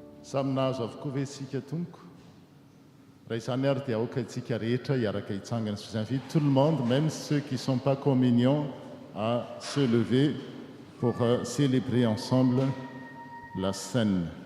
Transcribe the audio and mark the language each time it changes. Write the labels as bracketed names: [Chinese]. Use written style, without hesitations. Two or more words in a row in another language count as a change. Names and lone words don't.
[Malagasy] samy nahazo avokoa ve sika tompoko raha izany ary dia aoka itsika rehetra hiaraka hitsangana [French] je vous invite tout le monde même ceux qui ne sont pas communiants à se lever pour célébrer ensemble la scène.